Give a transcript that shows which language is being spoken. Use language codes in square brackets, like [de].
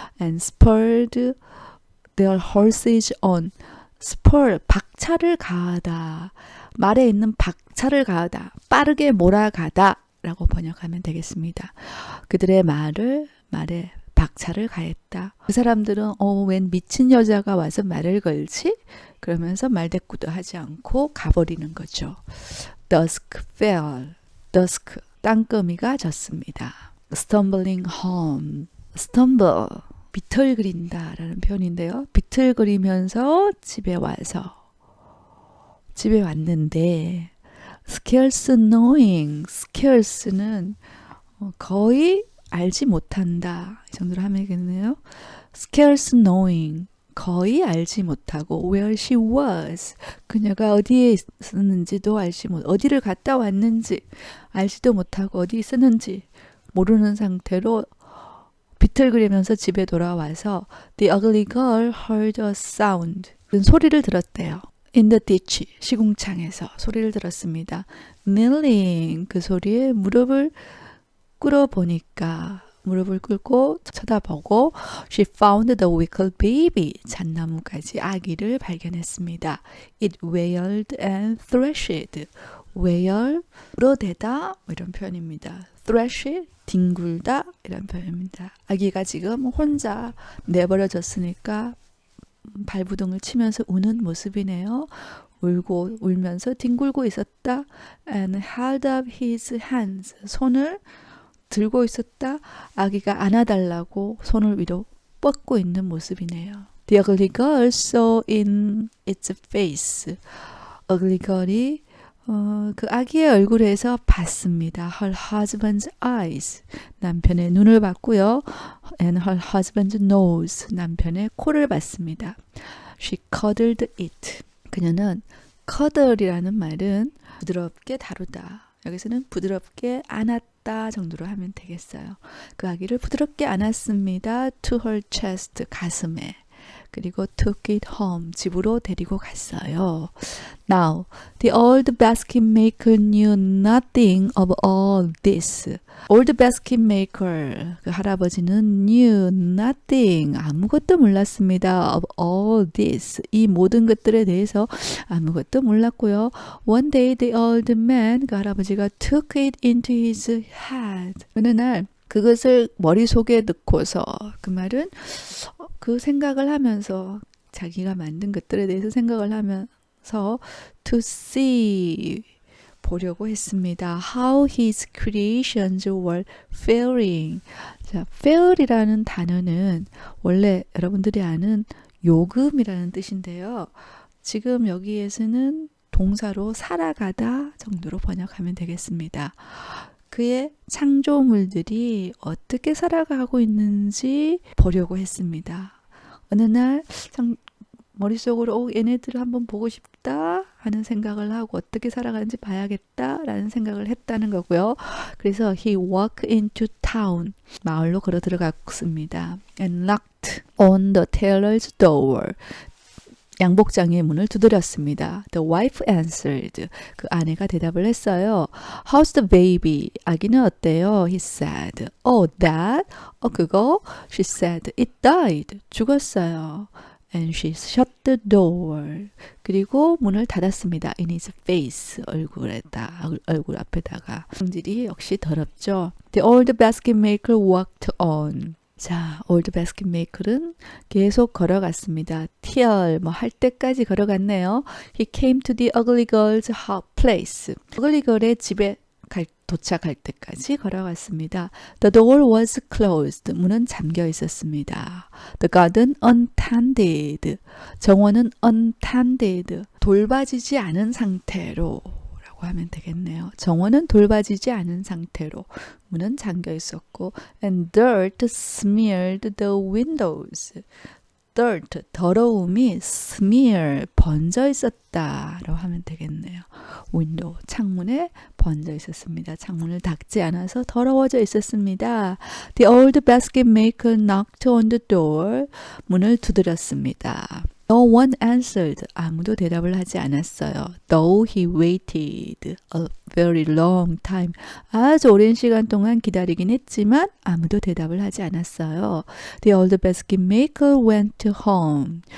[en] And spurred their horses on. [ko] spur, 박차를 가하다. 말에 있는 박차를 가하다. 빠르게 몰아가다 라고 번역하면 되겠습니다. 그들의 말에 박차를 가했다. 그 사람들은 웬 미친 여자가 와서 말을 걸지? 그러면서 말대꾸도 하지 않고 가버리는 거죠. [en] Dusk fell. [ko] 땅거미가 졌습니다. [en] Stumbling home. Stumble. [ko] 비틀거린다라는 표현인데요. 비틀거리면서 집에 왔는데 [en] scarce knowing, [ko] scarce는 거의 알지 못한다 이 정도로 하면 되겠네요. [en] scarce knowing, [ko] 거의 알지 못하고 [en] where she was, [ko] 그녀가 어디에 있었는지도 어디를 갔다 왔는지 알지도 못하고 어디 있었는지 모르는 상태로 비틀거리면서 집에 돌아와서 [en] the ugly girl heard a sound, [ko] 소리를 들었대요. [en] in the ditch, [ko] 시궁창에서 소리를 들었습니다. kneeling, 그 소리에 무릎을 꿇고 쳐다보고 [en] she found the wicker baby, [ko] 잣나무가지 아기를 발견했습니다. [en] it wailed and threshed, wail, [ko] 울어대다 이런 표현입니다. thresh, 뒹굴다 이런 표현입니다. 아기가 지금 혼자 내버려졌으니까 발부둥을 치면서 우는 모습이네요. 울면서 뒹굴고 있었다. [en] and held up his hands, [ko] 손을 들고 있었다. 아기가 안아달라고 손을 위로 뻗고 있는 모습이네요. [en] The ugly girl saw in its face, ugly girl이 [ko] 그 아기의 얼굴에서 봤습니다. [en] her husband's eyes, [ko] 남편의 눈을 봤고요. [en] and her husband's nose, [ko] 남편의 코를 봤습니다. [en] she cuddled it, [ko] 그녀는 cuddle이라는 말은 부드럽게 다루다, 여기서는 부드럽게 안았다 정도로 하면 되겠어요. 그 아기를 부드럽게 안았습니다. [en] to her chest, [ko] 가슴에. 그리고 [en] took it home, [ko] 집으로 데리고 갔어요. [en] Now, the old basket maker knew nothing of all this. old basket maker, [ko] 그 할아버지는 [en] knew nothing, [ko] 아무것도 몰랐습니다. [en] of all this, [ko] 이 모든 것들에 대해서 아무것도 몰랐고요. [en] One day the old man, [ko] 그 할아버지가 [en] took it into his head. [ko] 어느 날 그것을 머릿속에 넣고서, 그 말은 그 생각을 하면서 자기가 만든 것들에 대해서 생각을 하면서 [en] to see, [ko] 보려고 했습니다. [en] How his creations were faring. [ko] 자, fair이라는 단어는 원래 여러분들이 아는 요금이라는 뜻인데요. 지금 여기에서는 동사로 살아가다 정도로 번역하면 되겠습니다. 그의 창조물들이 어떻게 살아가고 있는지 보려고 했습니다. 어느 날 머릿속으로 얘네들을 한번 보고 싶다 하는 생각을 하고 어떻게 살아가는지 봐야겠다라는 생각을 했다는 거고요. [en] 그래서 he walked into town, [ko] 마을로 걸어 들어갔습니다. [en] and knocked on the tailor's door, [ko] 양복장의 문을 두드렸습니다. [en] The wife answered, [ko] 그 아내가 대답을 했어요. [en] How's the baby? [ko] 아기는 어때요? [en] He said. Oh, that? [ko] 그거? [en] She said. It died. [ko] 죽었어요. [en] And she shut the door. [ko] 그리고 문을 닫았습니다. [en] In his face, [ko] 얼굴 앞에다가. 성질이 역시 더럽죠. [en] The old basket maker walked on. [ko] 자, old basket maker은 계속 걸어갔습니다. till, 할 때까지 걸어갔네요. [en] He came to the ugly girl's place. [ko] ugly girl의 집에 도착할 때까지 걸어갔습니다. [en] The door was closed. [ko] 문은 잠겨 있었습니다. [en] The garden untended. [ko] 정원은 untended. 돌봐지지 않은 상태로 라고 하면 되겠네요. 정원은 돌봐지지 않은 상태로. 문은 잠겨 있었고 [en] and dirt smeared the windows. [ko] dirt, 더러움이 smear, 번져 있었다라고 하면 되겠네요. window, 창문에 번져 있었습니다. 창문을 닫지 않아서 더러워져 있었습니다. [en] The old basket maker knocked on the door. [ko] 문을 두드렸습니다. [en] No one answered. [ko] 아무도 대답을 하지 않았어요. [en] Though he waited a very long time. [ko] 아주 오랜 시간 동안 기다리긴 했지만 아무도 대답을 하지 않았어요. [en] The old basket maker went home.